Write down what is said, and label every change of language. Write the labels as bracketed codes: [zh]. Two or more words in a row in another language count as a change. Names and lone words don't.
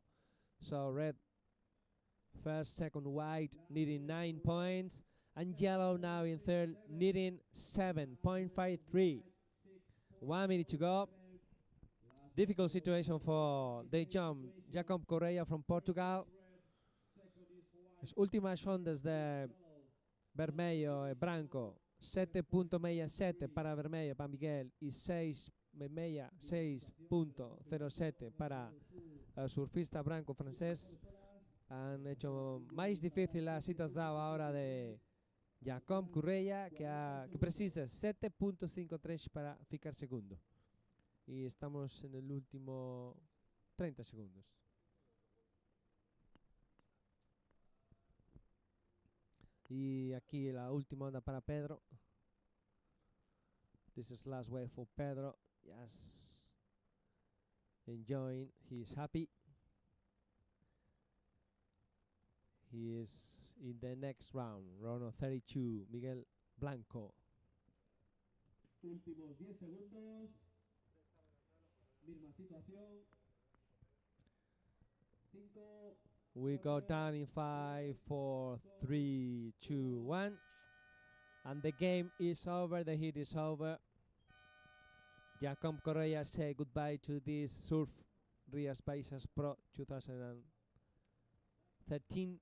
[en] So red first, second white, needing 9 points. And yellow now in third, needing 7.53. 1 minute to go. Difficult situation for the jump. Jacob Correia from Portugal. [pt] As últimas ondas de vermelho e branco. [es] 7.67 para vermelho para Miguel y 6.07 para el surfista branco francés. Han hecho más difícil la situación ahora de Jacob Correia, que precisa 7.53 para [pt] ficar segundo. [es] Y estamos en el último 30 segundos. Y aquí la última onda para Pedro. [en] This is last wave for Pedro. Yes. Enjoying. He's happy. He is in the next round. Round of 32. Miguel Blanco. [es] Últimos 10 segundos. Misma situación. 5. [en] We go down in 5, 4, 3, 2, 1. And the game is over. The heat is over. Jacob Correia say goodbye to this Surf Rías Baixas Pro 2013.